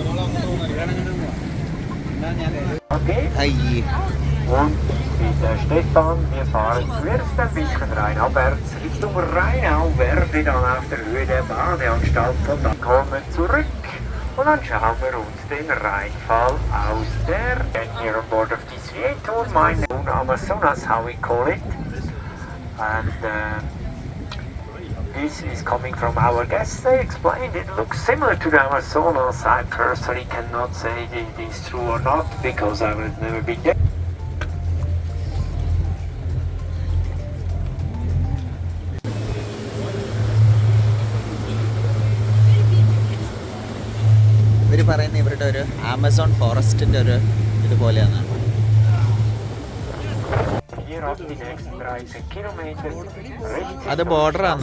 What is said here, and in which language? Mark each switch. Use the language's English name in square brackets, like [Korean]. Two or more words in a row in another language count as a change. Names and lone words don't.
[German] അയ്യേ. Und ich bin Stefan, wir fahren zuerst ein bisschen rheinabwärts Richtung Rheinau, werde dann auf der Höhe der Badeanstalt von da kommen zurück. Und dann schauen wir uns den Rheinfall aus der [English] here on board of this tour, my Amazonas, how we call it. And this is coming from our guests. They explained it looks similar to the Amazonas. I personally cannot say it is true or not because I have never been there. [Malayalam] ഇവർ പറയുന്നത് ഇവരുടെ ഒരു [English] Amazon forest [Malayalam] ഒരു ഇതുപോലെയാണ്. അത് ബോർഡറാണ്.